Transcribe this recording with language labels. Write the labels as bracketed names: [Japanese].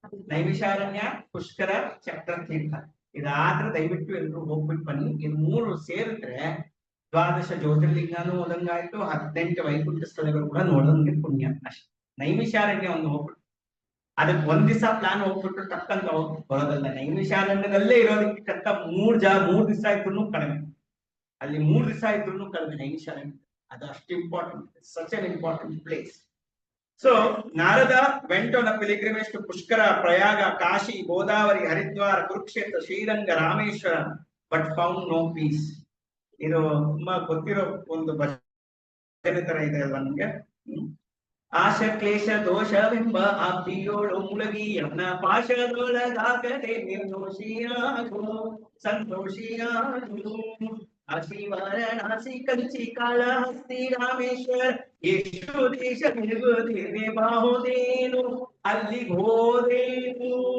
[Kannada] ನೈಮಿಷಾರಣ್ಯ ಪುಷ್ಕರ ಚಕ್ರತೀರ್ಥ ಇದಾದ್ರೆ ದಯವಿಟ್ಟು ಎಲ್ರು ಹೋಗ್ಬಿಟ್ಟು ಬನ್ನಿ ಇದು 3 ಸೇರಿದ್ರೆ 12 ಜ್ಯೋತಿರ್ಲಿಂಗಾನು ಓದಂಗಾಯ್ತು 18 ವೈಕುಂಠ ಸ್ಥಳಗಳು ಕೂಡ ನೋಡೋದಂಗೆ ಪುಣ್ಯ ಅಷ್ಟೇ ನೈಮಿಷಾರಣ್ಯ ಒಂದು ಹೋಗ್ಬಿಟ್ಟು ಅದಕ್ಕೆ ಒಂದ್ ದಿವಸ ಪ್ಲಾನ್ ಹೋಗ್ಬಿಟ್ಟು ಟಕ್ಕಂತ ಹೋಗಿ ಬರೋದಲ್ಲ. ನೈಮಿಷಾರಣ್ಯದಲ್ಲೇ ಇರೋದಕ್ಕೆ ಮೂರ್ ದಿವಸ ಇದ್ರು ಕಡಿಮೆ, ಅಲ್ಲಿ 3 ದಿವಸ ಇದ್ರು ಕಡಿಮೆ ನೈಮಿಷಾರಣ್ಯ. ಅದು ಅಷ್ಟು important, [English] Such an important place. So Narada went on a pilgrimage to Pushkara, Prayaga, Kashi, Godavari, Haridwar, Kurukshetra, Sriranga, Rameshwara, but found no peace. [Kannada] ಇದು ತುಂಬಾ ಗೊತ್ತಿರೋ ಒಂದು ಭಜನೆ ತರ ಇದೆ ಅಲ್ವಾ ನಮ್ಗೆ. ಆಶ ಕ್ಲೇಶ ದೋಷವೆಂಬ ಅಬ್ಬಿಯೋಳು ಮುಳಗಿ ಅವನ ಪಾಶದೊಳಗಾಗದೆ ನಿರ್ದೋಷಿಯಾಗು ಸಂತೋಷಿಯಾಗು. ಕಾಶಿ ವಾರಣಾಸಿ ಕಂಚಿ ಕಾಳಹಸ್ತಿ ರಾಮೇಶ್ವರ ಎಷ್ಟು ದೇಶ ತಿರುಗುತ್ತೇವೆ ಬಾಹುದೇನು ಅಲ್ಲಿಗೆ ಹೋದೇನು.